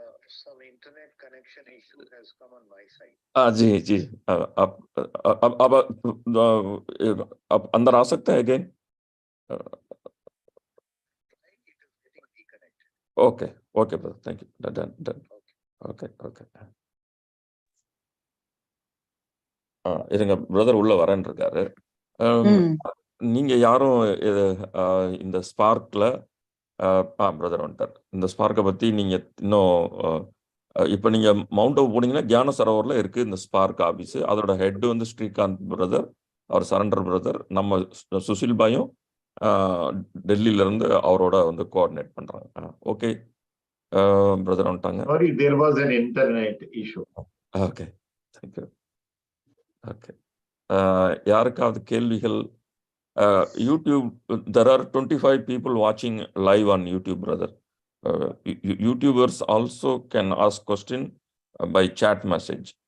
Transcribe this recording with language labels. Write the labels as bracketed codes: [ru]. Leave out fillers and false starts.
[en] Some internet connection issue has come on my side. [hi] जी जी, आप अंदर आ सकते हैं again. [en] Okay okay brother, thank you. Done done. Okay okay. [ta] இருங்க brother உள்ள வரேன்னு இருக்காரு. நீங்க யாரும் இந்த ஸ்பார்க்ல பிரதர் வந்துட்டார். இந்த ஸ்பார்க்கை பத்தி நீங்க இன்னும் இப்ப நீங்க மவுண்ட் அப் போனீங்கன்னா தியான சரோவர்ல இருக்கு இந்த ஸ்பார்க் ஆபீஸ். அதோட ஹெட் வந்து ஸ்ரீகாந்த் பிரதர், அவர் சரண்டர் பிரதர். நம்ம சுஷில் பாயும் டெல்லியில இருந்து அவரோட வந்து கோஆர்டினேட் பண்றாங்க. ஓகே பிரதர் வந்துட்டாங்க. [en] Sorry, there was an internet issue. [ta] Okay, thank you. Okay, யாருக்காவது கேள்விகள்? [en] YouTube, there are 25 people watching live on YouTube, brother. YouTubers also can ask question by chat message.